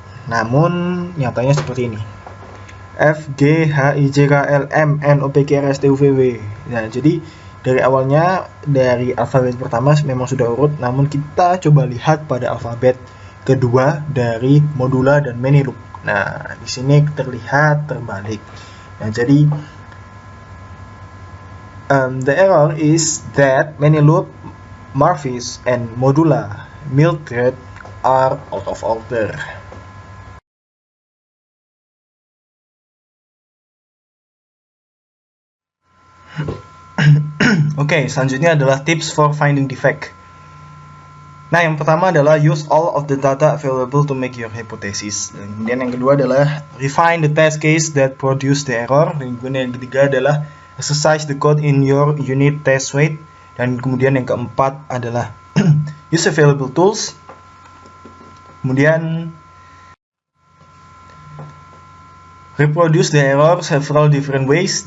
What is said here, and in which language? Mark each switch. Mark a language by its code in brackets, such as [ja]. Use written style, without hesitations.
[id] Namun nyatanya seperti ini. F, G, H, I, J, K, L, M, N, O, P, Q, R, S, T, U, V, W. Nah, jadi dari awalnya dari alfabet pertama memang sudah urut, namun kita coba lihat pada alfabet kedua dari modula dan many loop. Nah, di sini terlihat terbalik. Nah, jadi [en] the error is that many loop, Marvis, and modula Mildred are out of order. [id] Oke, selanjutnya adalah [en] tips for finding defect. [id] Nah, yang pertama adalah [en] use all of the data available to make your hypothesis. [id] Dan kemudian yang kedua adalah [en] refine the test case that produce the error. [id] Dan kemudian yang ketiga adalah [en] exercise the code in your unit test suite. [id] Dan kemudian yang keempat adalah [en] use available tools. [id] Kemudian [en] reproduce the error several different ways.